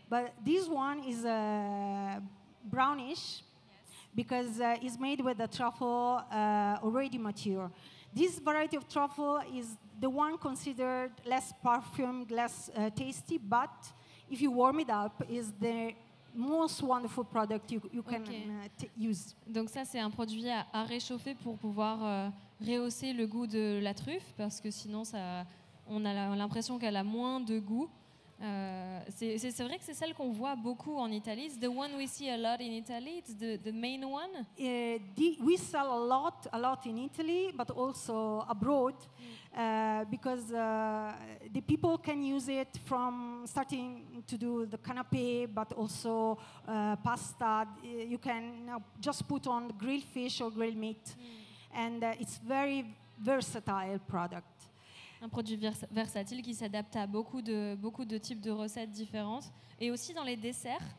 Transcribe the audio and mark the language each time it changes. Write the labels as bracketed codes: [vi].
[en] But this one is brownish because it's made with the truffle already mature. This variety of truffle is the one considered less perfumed, less tasty, but if you warm it up, is the most wonderful product you can use. [fr] Donc ça, c'est un produit à réchauffer pour pouvoir rehausser le goût de la truffe, parce que sinon, on a l'impression qu'elle a moins de goût. C'est vrai que c'est celle qu'on voit beaucoup en Italie. [en] It's the one we see a lot in Italy. It's the main one. We sell a lot in Italy, but also abroad, because the people can use it from starting to do the canapé, but also pasta. You can just put on grilled fish or grilled meat, and it's very versatile product. [fr] Un produit versatile qui s'adapte à beaucoup de types de recettes différentes, et aussi dans les desserts.